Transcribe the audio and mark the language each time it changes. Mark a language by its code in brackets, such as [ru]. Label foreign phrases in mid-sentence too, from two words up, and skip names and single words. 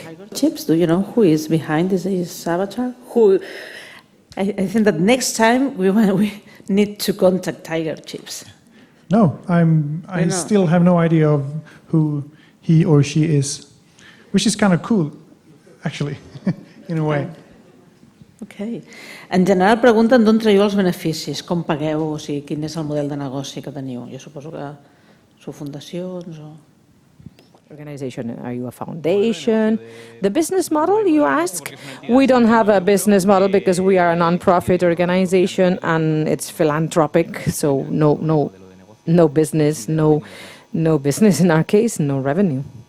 [en] Chips, do you know who is behind this avatar? Who? I think that next time we need to contact Tiger Chips. No, I still have no idea of who he or she is, which is kind of cool, actually, in a way. Ok. [ca] En general pregunten d'on traieu els beneficis, com pagueu, o sigui, quin és el model de negoci que teniu. Jo suposo que sou fundacions o... [en] Organization, are you a foundation? The business model, you ask? We don't have a business model because we are a non-profit organization and it's philanthropic, so no business, no business in our case, no revenue.